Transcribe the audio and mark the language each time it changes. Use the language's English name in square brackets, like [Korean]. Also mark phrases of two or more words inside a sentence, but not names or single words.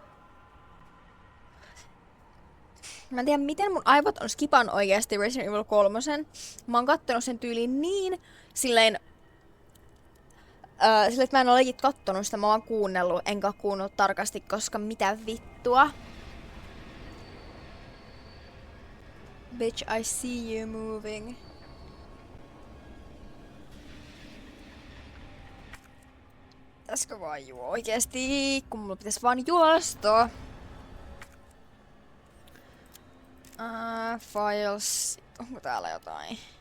[Finnish] Mä en tiedä, miten mun aivot on skipannut oikeesti Resident Evil 3. Mä oon kattonut sen tyyliin niin silleen, että mä en ole legit kattonut sitä, mä oon kuunnellut, enkä kuunnellut tarkasti, koska mitä vittua. [English] Bitch, I see you moving. [Finnish] Pitäisikö vaan juo oikeesti, kun mulla pitäis vaan juosta. Files. Onko täällä jotain?